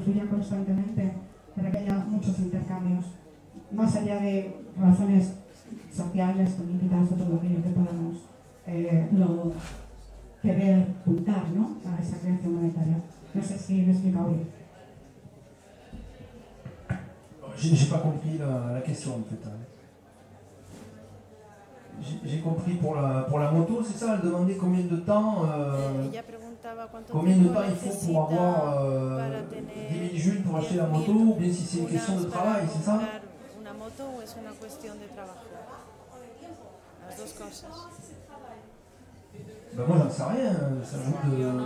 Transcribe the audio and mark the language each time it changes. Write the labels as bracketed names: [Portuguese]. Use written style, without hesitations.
[Spanish] constantemente, para que haya muchos intercambios, más allá de razones sociales, políticas o todo aquello que podamos luego querer apuntar, ¿no?, a esa creación monetaria. No sé si me he explicado bien. [French] J'ai pas compris la question en fait. J'ai compris pour la moto, c'est ça, elle demandait combien de temps il faut pour avoir 10 000 junes pour acheter la moto, ou bien si c'est une question de travail, c'est ça? [Spanish] Una moto o es una cuestión de trabajo? Las dos cosas. [French] Ben moi j'en sais rien, ça joue de...